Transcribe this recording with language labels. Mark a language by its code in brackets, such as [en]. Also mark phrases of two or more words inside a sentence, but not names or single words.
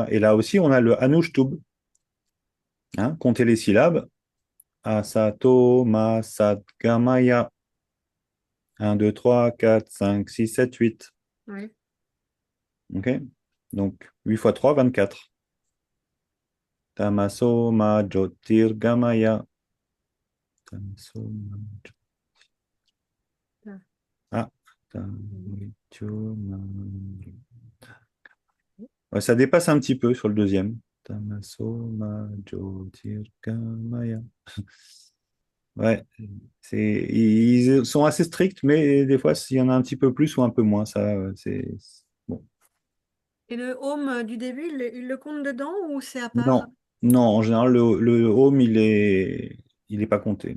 [fr] Et là aussi, on a le Anushtub. Hein, comptez les syllabes. [sa] असतो, मा, सत्, गमय. [fr] 1, 2, 3, 4, 5, 6, 7, 8. Ouais. OK? Donc 8 fois 3, 24. [sa] तमसो मा ज्योतिर्गमय. तमसो मा Ah, Ah, [fr] oui. ouais, ça dépasse un petit peu sur le deuxième. [sa] तमसो मा ज्योतिर्गमय. [fr] Ouais, ils sont assez stricts, mais des fois, s'il y en a un petit peu plus ou un peu moins, ça, bon. Et le home du début, il le compte dedans ou c'est à part? Non, non, en général, le home, il est pas compté.